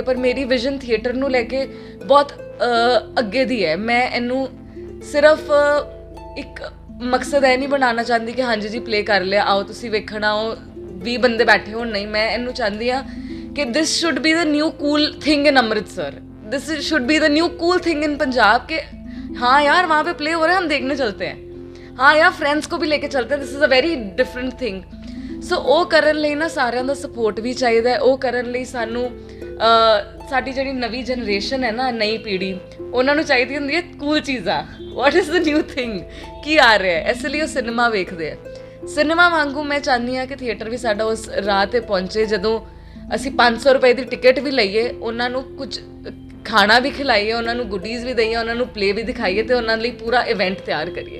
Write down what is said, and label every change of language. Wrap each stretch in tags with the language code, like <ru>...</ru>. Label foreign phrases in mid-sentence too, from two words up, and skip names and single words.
<pa>ਪਰ ਮੇਰੀ</pa> <en>vision theatre</en> <pa>ਨੂੰ ਲੈ ਕੇ ਬਹੁਤ ਅੱਗੇ ਦੀ ਹੈ। ਮੈਂ ਇਹਨੂੰ ਸਿਰਫ ਇੱਕ ਮਕਸਦ ਇਹ ਨਹੀਂ ਬਣਾਉਣਾ ਚਾਹੁੰਦੀ ਕਿ ਹਾਂਜੀ ਜੀ ਪਲੇ ਕਰ ਲਿਆ, ਆਓ ਤੁਸੀਂ ਵੇਖਣ ਆਓ, 20 ਬੰਦੇ ਬੈਠੇ ਹੋਣ, ਨਹੀਂ। ਮੈਂ ਇਹਨੂੰ ਚਾਹੁੰਦੀ ਹਾਂ ਕਿ</pa> <en>this should be the new cool thing in ਅੰਮ੍ਰਿਤਸਰ, this should be the new cool thing in</en> <hi>पंजाब के हाँ यार वहाँ पे प्ले हो रहा है, हम देखने चलते हैं, हाँ यार फ्रेंड्स को भी लेके चलते हैं,</hi> <en>this is a very different thing.</en> <pa>सो ਉਹ ਕਰਨ ਲਈ ਨਾ ਸਾਰਿਆਂ ਦਾ ਸਪੋਰਟ ਵੀ ਚਾਹੀਦਾ ਹੈ। ਉਹ ਕਰਨ ਲਈ ਸਾਨੂੰ ਸਾਡੀ ਜਿਹੜੀ ਨਵੀਂ ਜਨਰੇਸ਼ਨ ਹੈ ਨਾ, ਨਈ ਪੀੜ੍ਹੀ, ਉਹਨਾਂ ਨੂੰ ਚਾਹੀਦੀ ਹੁੰਦੀ ਹੈ ਕੂਲ ਚੀਜ਼ਾਂ।</pa> <en>what is the new thing,</en> <pa>ਕੀ ਆ ਰਿਹਾ ਹੈ, ਇਸ ਲਈ ਉਹ ਸਿਨੇਮਾ ਵੇਖਦੇ ਆ। ਸਿਨੇਮਾ ਵਾਂਗੂ ਮੈਂ ਚਾਹੁੰਦੀ ਹਾਂ ਕਿ ਥੀਏਟਰ ਵੀ ਸਾਡਾ ਉਸ ਰਾਹ 'ਤੇ ਪਹੁੰਚੇ, ਜਦੋਂ ਅਸੀਂ 500 ਰੁਪਏ ਦੀ ਟਿਕਟ ਵੀ ਲਈਏ, ਉਹਨਾਂ ਨੂੰ ਕੁਝ ਖਾਣਾ ਵੀ ਖਿਲਾਈਏ, ਉਹਨਾਂ ਨੂੰ ਗੁੱਡੀਜ਼ ਵੀ ਦਈਏ, ਉਹਨਾਂ ਨੂੰ ਪਲੇ ਵੀ ਦਿਖਾਈਏ ਅਤੇ ਉਹਨਾਂ ਲਈ ਪੂਰਾ ਇਵੈਂਟ ਤਿਆਰ ਕਰੀਏ।</pa>